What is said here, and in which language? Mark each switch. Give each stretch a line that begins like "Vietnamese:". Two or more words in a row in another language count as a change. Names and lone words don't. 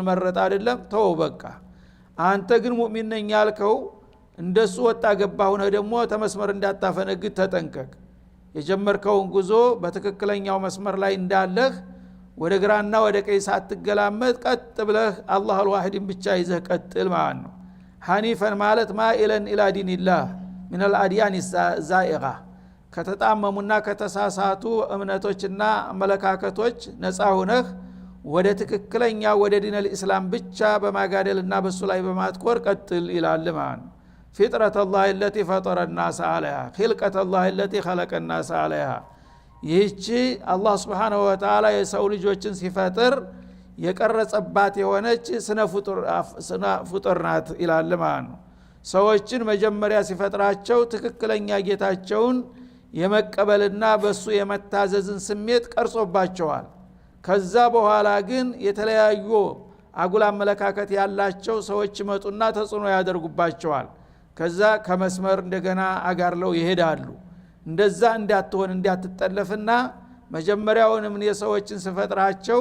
Amharic: መረጥ አይደለም ተው በቃ አንተ ግን ሙእሚን ነኝ ያልከው እንደሱ ወጣ ገባ ሆነ ደግሞ ተመስመር እንዳታፈነግጥ ተጠንቀቅ የጀመርከውን ጉዞ በትክክለኛው መስመር ላይ እንዳለህ ወደ ግራና ወደ ቀኝ ሳትገላመጥ ቀጥ ብለህ አላህ አልዋሂድን ብቻ ይዘህ ቀጥል ማለት ነው ሐኒፈን ማለት
Arabic: مائلا إلى دين الله من الاديان الزائغه
Amharic: ከተጣመሙና ከተሳሳቱ እምነቶችና አመለካከቶች ነፃ ሆነህ ወደ ትክክለኛ ወደ
Arabic: دين الإسلام
Amharic: ብቻ በማጋደልና በሱ ላይ በማትኮር ቀጥል ይላል ማለት ነው።
Arabic: فطرة الله التي فطر الناس عليها خلقة الله التي خلق الناس عليها
Amharic: ይህች አላህ
Arabic: سبحانه وتعالى
Amharic: የሰው ልጆችን ሲፈጥር የቀረጸባት የሆነች ስነ ፍጡር ናት ይላል ማለት ነው። ሰዎችን መጀመሪያ ሲፈጥራቸው ትክክለኛ ጌታቸውን የመቀበልና በሱ የመታዘዝን ስሜት ቀርጾባቸዋል። ከዛ በኋላ ግን የተለያዩ አጉል አመለካከት ያላቸው ሰዎች መጡና ተጽዕኖ ያደርጉባቸዋል። ከዛ ከመስመር እንደገና አጋርለው ይሄዳሉ። እንደዛ እንዳትሆን እንዳትጠለፍና መጀመሪያውንም የሰዎችን ሲፈጥራቸው